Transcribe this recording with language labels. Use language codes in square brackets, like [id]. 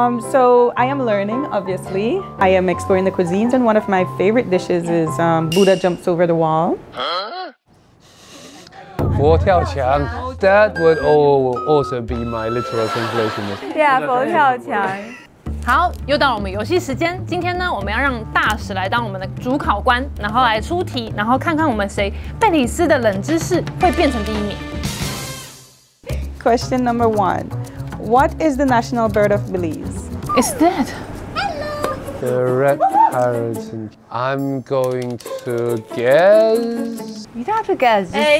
[en] So I am learning, obviously. I am exploring the cuisines, and one of my favorite dishes is Buddha jumps over the wall. 佛跳墙 That would also be my literal translation. [zh] Yeah, 佛跳墙。好，又到了我们游戏时间。今天呢，我们要让大使来当我们的主考官，然后来出题，然后看看我们谁贝里斯的冷知识会变成第一名。 [en] Question number 1. What is the national bird of Belize? Is that? The red parrot. I'm going to guess. You don't have to guess.